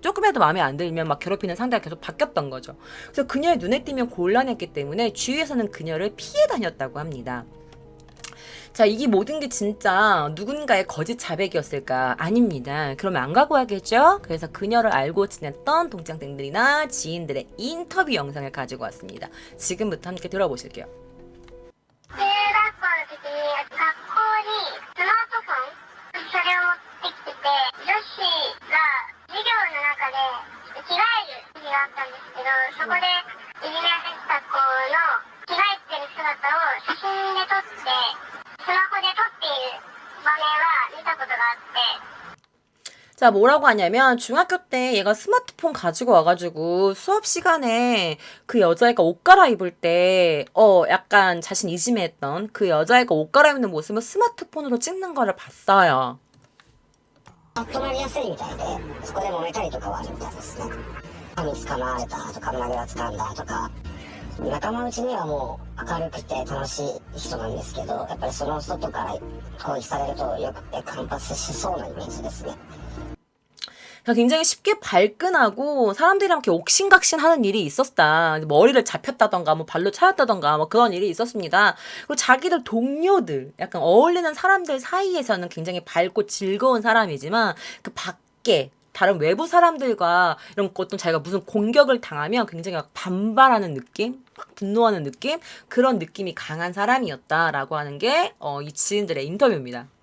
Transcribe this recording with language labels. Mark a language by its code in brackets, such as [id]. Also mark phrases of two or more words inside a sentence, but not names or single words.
[ko] 조금이라도 마음에 안 들면 막 괴롭히는 상대가 계속 바뀌었던 거죠. 그래서 그녀의 눈에 띄면 곤란했기 때문에 주위에서는 그녀를 피해 다녔다고 합니다. 자, 이게 모든 게 진짜 누군가의 거짓 자백이었을까? 아닙니다. 그러면 안 가고 하겠죠? 그래서 그녀를 알고 지냈던 동창생들이나 지인들의 인터뷰 영상을 가지고 왔습니다. 지금부터 함께 들어보실게요. [ja] 中学校の時に学校にスマートフォンそれを持ってきてて女子が授業の中で着替える時があったんですけどそこでいじめられてた子の着替えてる姿を写真で撮ってスマホで撮っている場面は見たことがあって [ko] 자, 뭐라고 하냐면 중학교 때 얘가 스마트폰 가지고 와가지고 수업 시간에 그 여자애가 옷 갈아입을 때 약간 자신 이지매했던 그 여자애가 옷 갈아입는 모습을 스마트폰으로 찍는 거를 봤어요. [ja] 止まりやすいみたいで、そこで揉めたりとかはあるみたいですね。髪捕まわれたとか、胸ぐらつかんだとか、仲間内にはもう明るくて楽しい人なんですけど、やっぱりその外から攻撃されるとよく反発しそうなイメージですね。 [ko] 굉장히 쉽게 발끈하고 사람들이랑 이렇게 옥신각신하는 일이 있었다. 머리를 잡혔다던가 뭐 발로 차였다던가 뭐 그런 일이 있었습니다. 그리고 자기들 동료들, 약간 어울리는 사람들 사이에서는 굉장히 밝고 즐거운 사람이지만 그 밖에 다른 외부 사람들과 이런 어떤 자기가 무슨 공격을 당하면 굉장히 막 반발하는 느낌, 막 분노하는 느낌, 그런 느낌이 강한 사람이었다라고 하는 게 이 지인들의 인터뷰입니다.